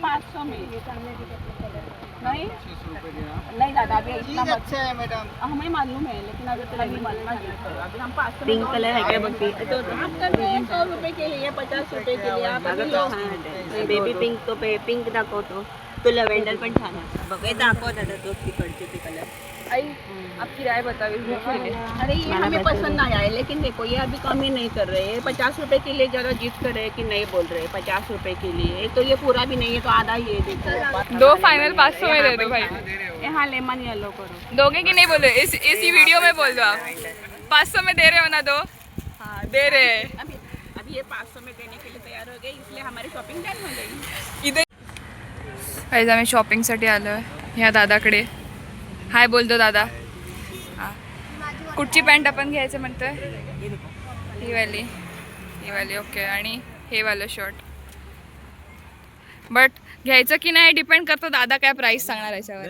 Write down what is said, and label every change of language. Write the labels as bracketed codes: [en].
[hi] 500 में नहीं नहीं दादा, अभी इतना अच्छा है मैडम. हमें मालूम है लेकिन अगर तेरा नहीं मालूम है अभी हम 500 पिंक कलर है क्या बंदी तो आप कर रहे हैं 100 रुपए के लिए 50 रुपए के लिए. आप अगर तो [mr] बेबी पिंक तो पिंक दाखवतो. तो लवेंडर पण छान आहे. बघ दाखव दादा तो तिकडचे ते कलर. [hi] आई आपकी राय बताओ. अरे ये हमें पसंद नहीं आया लेकिन देखो ये अभी कम ही नहीं कर रहे हैं. 50 रुपए के लिए ज़्यादा जिद कर रहे हैं कि नहीं बोल रहे हैं 50 रुपए के लिए. तो ये पूरा भी नहीं है तो आधा ये देखो. 2 फाइनल 500 में दे दो भाई. यहाँ लेमन येलो करो. दोगे कि नहीं बोलो? इसी वीडियो में बोल दो आप. 500 में दे रहे हो ना? दो. हाँ दे रहे हैं. अभी ये 500 में देने के लिए तैयार हो गए इसलिए हमारी शॉपिंग डन हो गई. [mr] इधर गाइस, आम्ही शॉपिंगसाठी आलो आहे ह्या दादाकडे. [hi] हाय बोल दो दादा. [mr] हां, कुठची पॅन्ट आपण घ्यायचं म्हणतोय? ही वाली. ओके. आणि हे वालं शर्ट. बट घ्यायचं की नाही डिपेंड करतं दादा काय प्राइस सांगणार याच्यावर.